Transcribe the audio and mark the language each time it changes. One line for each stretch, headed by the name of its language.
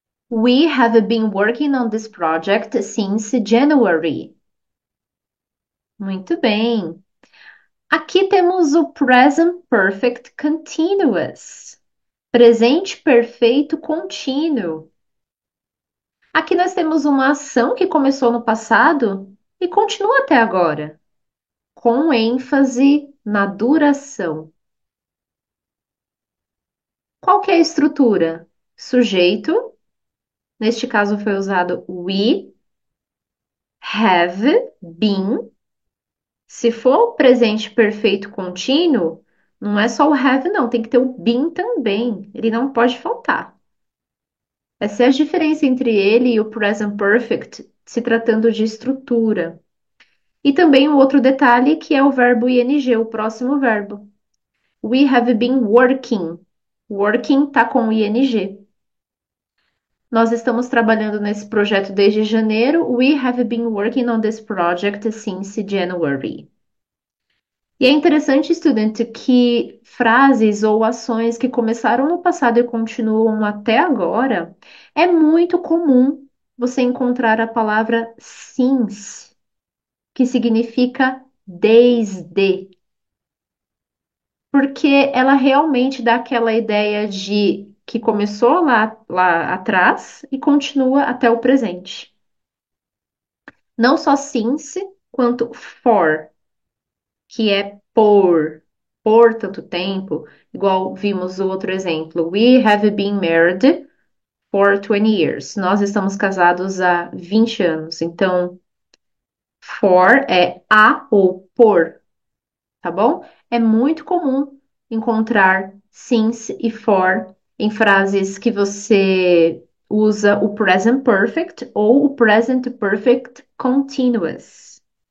English: We have been working on this project since January.
Portuguese: Muito bem. Aqui temos o present perfect continuous. Presente perfeito contínuo. Aqui nós temos uma ação que começou no passado e continua até agora, com ênfase na duração. Qual que é a estrutura? Sujeito, neste caso foi usado
English: we have been.
Portuguese: Se for presente perfeito contínuo, não é só o have, não, tem que ter o been também. Ele não pode faltar. Essa é a diferença entre ele e o present perfect, se tratando de estrutura. E também um outro detalhe que é o verbo ing, o próximo verbo.
English: We have been working. Working
Portuguese: tá com
English: ing.
Portuguese: Nós estamos trabalhando nesse projeto desde janeiro.
English: We have been working on this project since January.
Portuguese: E é interessante, estudante, que frases ou ações que começaram no passado e continuam até agora, é muito comum você encontrar a palavra since, que significa desde, porque ela realmente dá aquela ideia de que começou lá atrás e continua até o presente. Não só since, quanto for, que é por tanto tempo, igual vimos o outro exemplo.
English: We have been married for 20 years.
Portuguese: Nós estamos casados há 20 anos. Então, for é a ou por, tá bom? É muito comum encontrar since e for em frases que você usa o present perfect ou o present perfect continuous.